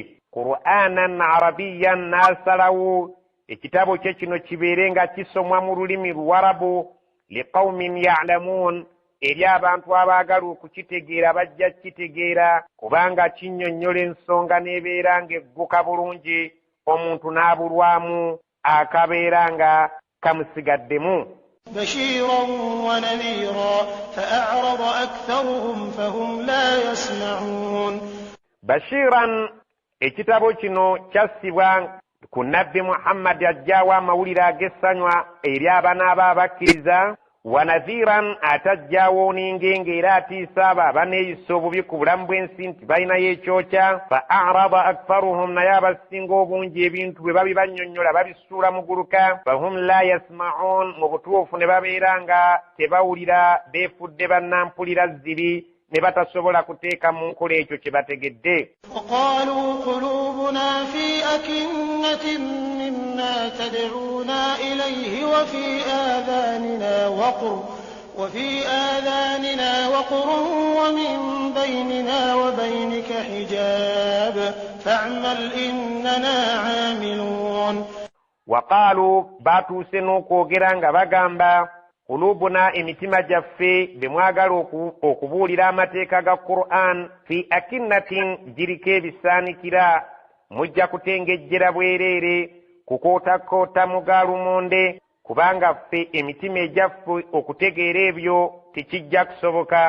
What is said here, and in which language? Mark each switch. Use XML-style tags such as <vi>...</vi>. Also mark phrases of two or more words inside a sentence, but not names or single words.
<ar>قرآنا عربيا</ar> <lg>n'asalawo ekitabo kye kino kibeere nga kisomwa mu lulimi luwarabu</lg> <ar>لقوم يعلمون</ar> <lg>eri abantu abaagala okukitegeera bajja kitegeera kubanga kinnyonnyola ensonga n'ebeera ng'egguka bulungi omuntu n'abulwamu akabeera nga kamusigaddemu.</lg> <ar>بشيرا ونذيرا فأعرض أكثرهم فهم لا يسمعون.</ar> <lg>bashiran ekitabo kino kyassibwa ku nabbi muhammadi ajjaawo amawulire ag'essanywa eri abanaaba abakkiriza. wanathiran atajjaawo n'engenge era atiisa abo abaneeyisa obubi ku bulamu bw'ensi nti balinayo ekyokya.</lg> <ar>فأعرض أكثرهم</ar> <lg>naye abasinga obungi ebintu bwe babibannyonnyola babisuula muguluka.</lg> <ar>فهم لا يسمعون</ar> <lg>mu butuufu ne babeera nga tebawulira beefudde bannampulira zzibi ne batasobola kuteeka mu nkola ekyo kye bategedde.</lg> <ar>وقالوا قلوبنا في أكنة مما تدعونا إليه وفي آذاننا وقر ومن بيننا وبينك حجاب فاعمل إننا عاملون.</ar> <lg>وقالوا batuuse n'okwogera nga bagamba kulubuna emitima gyaffe bye mwagala okubuulira amateeka ga Qur'an</lg> <ar>في أكنة</ar> <lg>giriko ebisaanikira mujja kutengejjera bwereere kukootakoota mu gaalumonde kubanga ffe emitima egyaffe okutegeera ebyo tekijja kusoboka.</lg>